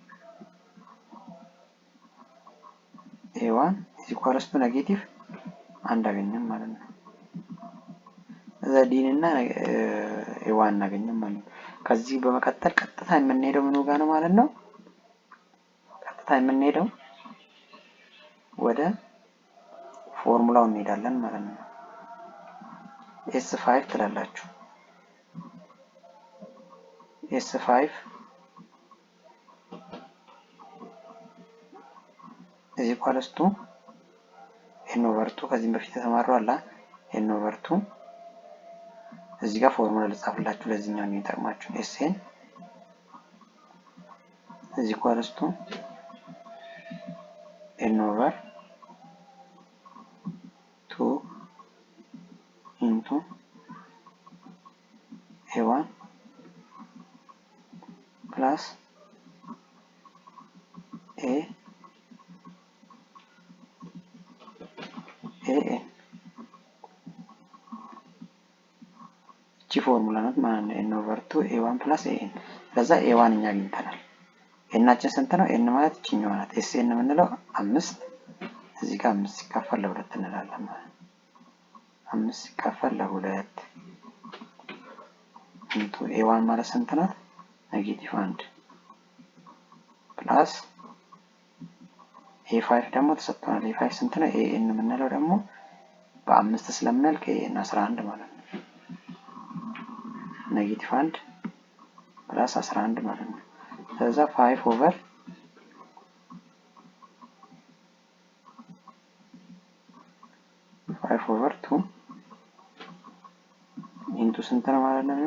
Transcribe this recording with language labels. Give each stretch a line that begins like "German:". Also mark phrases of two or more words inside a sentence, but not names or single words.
English: a1 equals to negative 1
Amharic: አገኘን ማለት ነው። እዛ ዲን እና ኤ1 እናገኘን ማለት ነው። ከዚህ በመቀጠል ቀጥታ የምንሄደው ምኑ ጋር ነው ማለት ነው? ቀጥታ የምንሄደው ወደ ፎርሙላው እንሄዳለን ማለት ነው። s5 ትላላችሁ።
English: s5 is equals to n over 2
Amharic: ከዚህም በፊት ተማረው አላ
English: n over 2
Amharic: እዚህ ጋር ፎርሙላ ልጻፍላችሁ ለዚህኛው ነው የሚጠቅማችሁ።
English: sn is equals to n over 2 into a1 plus a
Amharic: እቺ ፎርሙላ ናት ማለት ነው።
English: n over 2 a1 plus an
Amharic: ለዛ a1 እኛ አግኝተናል። ኤናችን ስንት ነው? n ማለት እቺኛው ናት። sn የምንለው 5 እዚህ ጋር 5 ሲካፈል ለ2 እንላለን ማለት ነው። 5 ሲካፈል ለ2
English: into a1
Amharic: ማለት ስንት ናት?
English: negative 1 plus a5
Amharic: ደግሞ ተሰጥቷል። a5 ስንት ነው? an የምንለው ደግሞ በ5 ስለምናልቅ an 11 ማለት ነው።
English: negative 1 plus 11
Amharic: ማለት ነው። ስለዛ
English: 5 over 2 into
Amharic: ስንት ነው ማለት ነው?